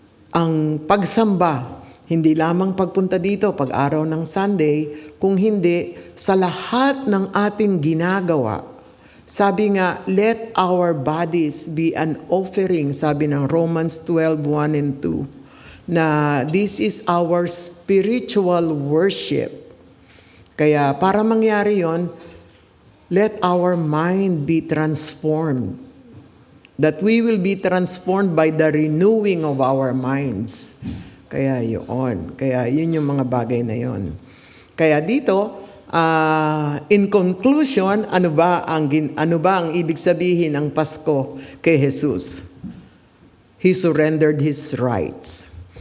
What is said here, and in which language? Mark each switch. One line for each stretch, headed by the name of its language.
Filipino: Ang pagsamba, hindi lamang pagpunta dito pag araw ng Sunday, kung hindi sa lahat ng ating ginagawa. Sabi nga,
English: let our bodies be an offering,
Filipino: sabi ng
English: Romans 12:1 and 2, na this is our spiritual worship.
Filipino: Kaya para mangyari yon,
English: let our mind be transformed. That we will be transformed by the renewing of our minds.
Filipino: Kaya yun. Kaya yun yung mga bagay na yun. Kaya dito,
English: in conclusion,
Filipino: ano ba ang ibig sabihin ng Pasko kay Jesus?
English: He surrendered His rights.